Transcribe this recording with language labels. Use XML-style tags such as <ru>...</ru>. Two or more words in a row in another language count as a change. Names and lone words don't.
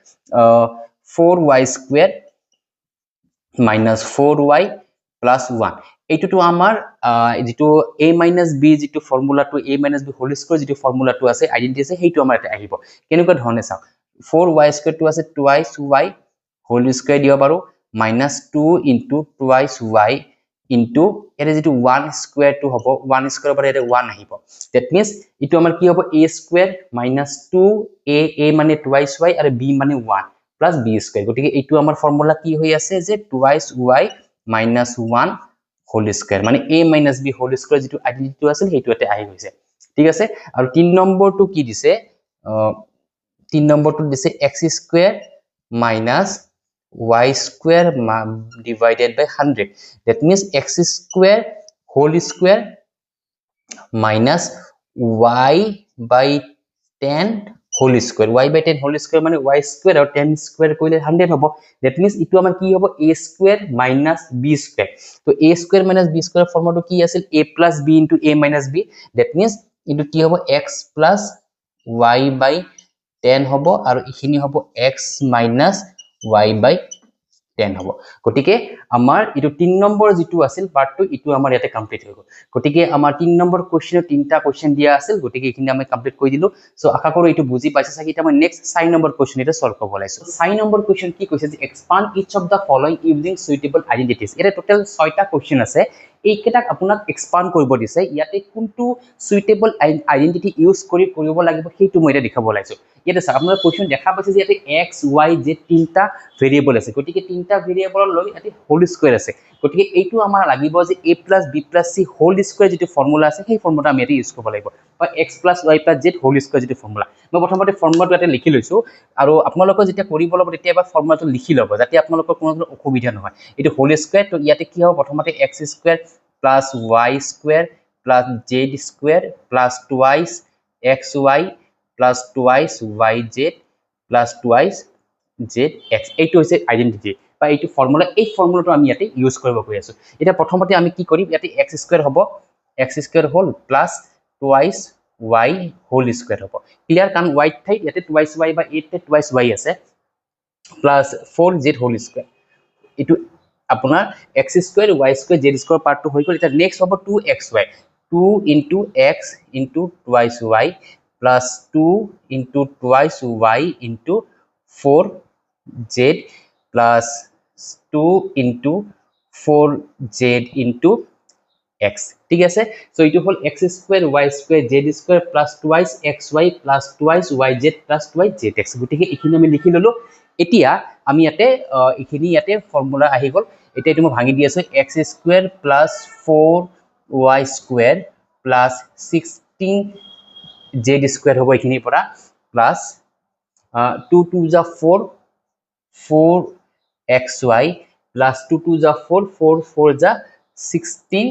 <en>4y square minus 4y plus 1</en> <as>এইটো আমাৰ যেটো a - b যেটো ফৰ্মুলাটো</as> <en>a - b whole square</en> <as>যেটো ফৰ্মুলাটো আছে আইডেন্টিটি আছে সেইটো আমাৰ এটা আহিব কেনেকুৱা ধৰণে চাও 4y স্কয়াৰ টো আছে</as> <en>twice y whole square</en> <as>দিব পাৰো</as> <en>minus 2 into twice y into</en> <as>এৰে যেটো 1 স্কয়াৰ টো হ'ব 1 স্কয়াৰ পৰা এৰে 1 আহিব</as> <en>that means</en> <as>ইটো আমাৰ কি হ'ব</as> <en>a square minus 2a</en> <as>মানে</as> <en>twice y</en> <as>আৰু b মানে 1</as> <en>plus b square</en> <as>গটিকে এইটো আমাৰ ফৰ্মুলা কি হৈ আছে যে</as> <en>twice y minus 1 whole square</en> <as>মানে</as> <en>a minus b whole square</en> <as>যেটো আইডেন্টিটি আছিল সেইটো এটা আহি গৈছে ঠিক আছে আৰু 3 নম্বৰটো কি দিছে</as> <en>3</en> <as>নম্বৰটো দিছে</as> <en>x square minus y square divided by 100 that means x square whole square minus y by 10 whole square y by 10 whole square মানে y square আৰু 10 square কৰিলে 100 হ'ব that means</en> <as>ইটো আমাৰ কি হ'ব</as> <en>a square minus b square তো a square minus b square</en> <as>ফৰ্মটো কি আছিল</as> <en>a plus b into a minus b that means</en> <as>ইটো কি হ'ব</as> <en>x plus y by 10</en> <as>হ'ব আৰু ইখিনি হ'ব</as> <en>x minus y by 10</en> <as>হ'ব গটিকে আমাৰ ইটো 3 নম্বৰ যেটো আছিল পাৰ্টটো ইটো আমাৰ ইয়াতে কমপ্লিট হৈ গ'ল গটিকে আমাৰ 3 নম্বৰ কোৱেশ্চনৰ তিনটা কোৱেশ্চন দিয়া আছিল গটিকে ইখিনি আমি কমপ্লিট কৰি দিলো সো আশা কৰো ইটো বুজি পাইছে চাগে এটা মই নেক্সট 4 নম্বৰ কোৱেশ্চন এটা সলভ কৰিব লাইছো 4 নম্বৰ কোৱেশ্চন কি কৈছে যে</as> <en>expand each of the following using suitable identities</en> <as>এটা টোটাল 6টা কোৱেশ্চন আছে এইকেটাক আপোনাক এক্সপান্ড কৰিব দিছে ইয়াতে কোনটো</as> <en>suitable identity use</en> <as>কৰিব লাগিব সেইটো মই এটা দেখাব লাইছো ইয়াতে স্যার আপনারা কোশ্চেন দেখা পাইছে যে ইয়াতে x y z তিনটা ভেৰিয়েবল আছে গটিকে তিনটা ভেৰিয়েবল লৈ ইয়াতে</as> <en>whole square</en> <as>আছে গটিকে এইটো আমাৰ লাগিব যে a + b + c</as> <en>whole square</en> <as>যেটো ফৰ্মুলা আছে সেই ফৰ্মুলা আমি ইয়াতে ইউজ কৰিব লাগিব বা</as> <en>x + y + z whole square</en> <as>যেটো ফৰ্মুলা মই প্ৰথমতে ফৰ্মুলাটো ইয়াতে লিখি লৈছো আৰু আপোনালোকৰ যেতিয়া কৰিব ল'ব তেতিয়া এবাৰ ফৰ্মুলাটো লিখি ল'ব যাতে আপোনালোকৰ কোনো অসুবিধা নহয় এটো</as> <en>whole square</en> <as>তো ইয়াতে কি হ'ব প্ৰথমতে</as> <en>x square + y square + z square + twice xy plus twice yz plus twice zx</en> <as>এইটো হৈছে আইডেন্টিটি বা এইটো ফৰ্মুলা এই ফৰ্মুলাটো আমি ইয়াতে ইউজ কৰিব গৈ আছো এটা প্ৰথমতে আমি কি কৰিম ইয়াতে</as> <en>x square</en> <as>হ'ব</as> <en>x square</en> <as>হ'ল</as> <en>plus twice y whole square</en> <as>হ'ব ক্লিয়াৰ কাম y ঠাইত ইয়াতে</as> <en>twice y</en> <as>বা 8 তে</as> <en>twice y</en> <as>আছে</as> <en>plus 4z whole square</en> <as>ইটো আপোনাৰ</as> <en>x square y square z square</en> <as>পাৰ্টটো হৈ গ'ল এটা নেক্সট হ'ব 2xy</as> <en>2 into x into twice y plus 2 into twice y into 4z plus 2 into 4z into x</en> <as>ঠিক আছে সো ইটো হল</as> <en>x square y square z square plus twice xy plus twice yz plus twice zx</en> <as>গটিকে এখিনি আমি লিখি ললো এতিয়া আমি ইয়াতে এখিনি ইয়াতে ফৰ্মুলা আহি গল এটা এটো মই ভাঙি দি আছো</as> <en>x square plus 4y square plus 16 z square</en> <as>হ'ব এখিনি পৰা প্লাস 2 2 যা 4</as> <en>4xy plus 2</en> <as>2 যা 4 4</as>